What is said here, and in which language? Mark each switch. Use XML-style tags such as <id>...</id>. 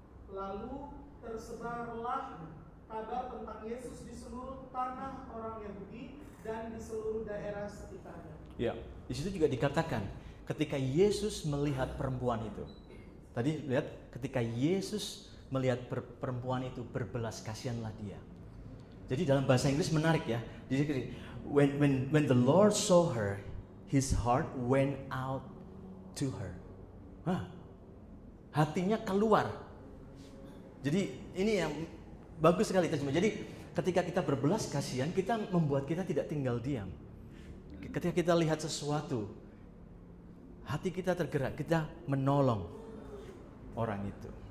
<id>Lalu tersebarlah kabar tentang Yesus di seluruh tanah orang Yahudi dan di seluruh daerah sekitarnya. Ya, di situ juga dikatakan ketika Yesus melihat perempuan itu. Tadi lihat ketika Yesus melihat perempuan itu, berbelas kasihanlah dia. Jadi dalam bahasa Inggris menarik ya.</id> <en>When the Lord saw her, his heart went out to her.</en> <id>Hatinya keluar. Jadi ini yang bagus sekali terjemah. Jadi ketika kita berbelas kasihan, kita membuat kita tidak tinggal diam. Ketika kita lihat sesuatu, hati kita tergerak, kita menolong orang itu.</id>